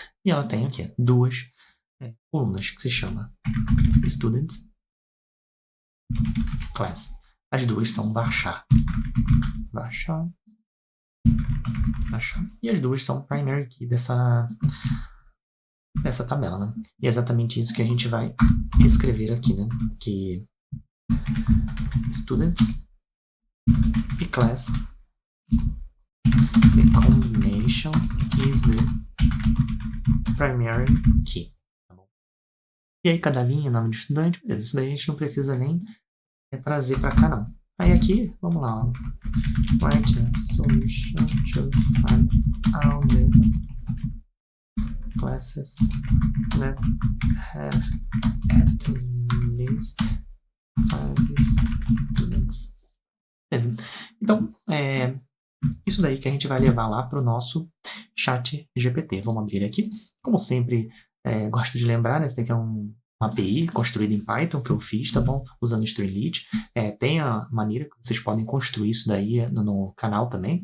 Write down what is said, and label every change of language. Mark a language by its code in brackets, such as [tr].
[pt] E ela tem aqui duas colunas que se chama Students, Class. As duas são baixar, baixar, baixar. E as duas são primary key dessa tabela, né? E é exatamente isso que a gente vai escrever aqui, né? Que Student e Class, [en] the combination is the primary key. [pt] Tá bom? E aí cada linha, nome de estudante, beleza. Isso daí a gente não precisa nem trazer para cá, não. Aí aqui, vamos lá, ó. [en] Write a solution to find all the classes that have at least 5 students. [pt] Beleza. Então, isso daí que a gente vai levar lá para o nosso chat GPT. Vamos abrir aqui. Como sempre, gosto de lembrar, né? Esse daqui é uma API construída em Python que eu fiz, tá bom? Usando Streamlit. Tem a maneira que vocês podem construir isso daí no canal também.